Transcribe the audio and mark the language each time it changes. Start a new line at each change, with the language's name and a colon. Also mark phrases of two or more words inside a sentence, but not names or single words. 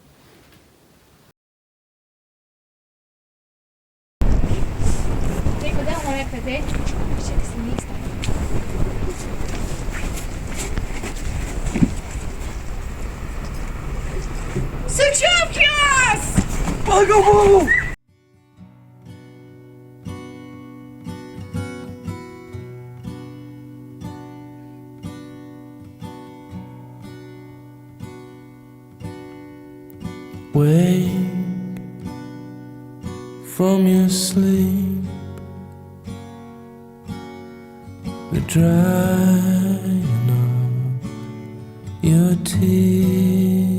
Lithuanian: Tai kodėl mane kvietei? Čia kas vyksta. Sučiupk juos!
English: Wake from your sleep, the drying of your tears.